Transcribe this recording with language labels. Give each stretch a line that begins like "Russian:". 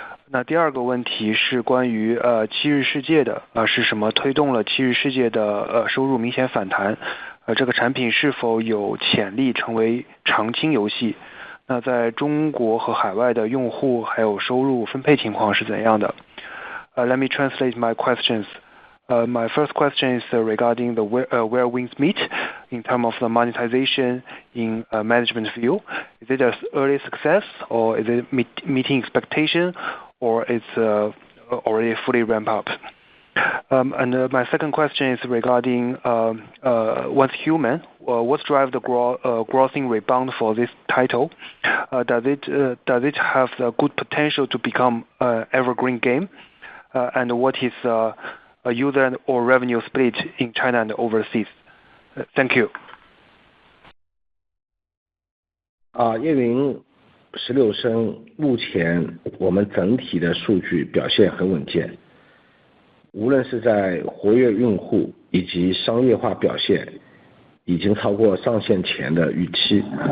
Chinese: 那第2个问题是关于七日世界的，是什么推动了七日世界的收入明显反弹？这个产品是否有潜力成为长青游戏？那在中国和海外的用户还有收入分配情况是怎样的？
English: Let me translate my questions. My first question is regarding the where wings meet in terms of the monetization in management view. Is it an early success, or is it meeting expectation, or it's already fully ramped up? And my second question is regarding Once Human. What drives the grossing rebound for this title? Does it have the good potential to become an evergreen game? And what is a user or revenue split in China and overseas? Thank you.
Chinese: 烟云16升目前我们整体的数据表现很稳健，无论是在活跃用户以及商业化表现，已经超过上线前的预期。